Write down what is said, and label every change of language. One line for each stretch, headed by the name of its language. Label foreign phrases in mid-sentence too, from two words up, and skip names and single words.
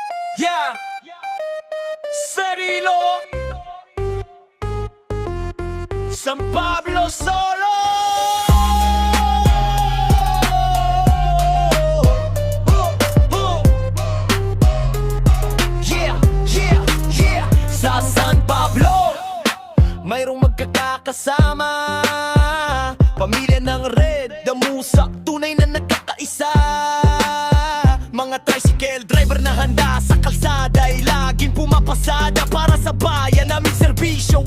English: Yeah, Cirilo, San Pablo solo. Yeah, yeah, yeah.
Filipino: Sa San Pablo mayroong magkakasama, pamilya ng Red Damusak, tunay na nagkakaisa. Mga
English: tricycle driver
Filipino: na handa sa kalsada ay laging pumapasada para sa bayan naming serbisyo.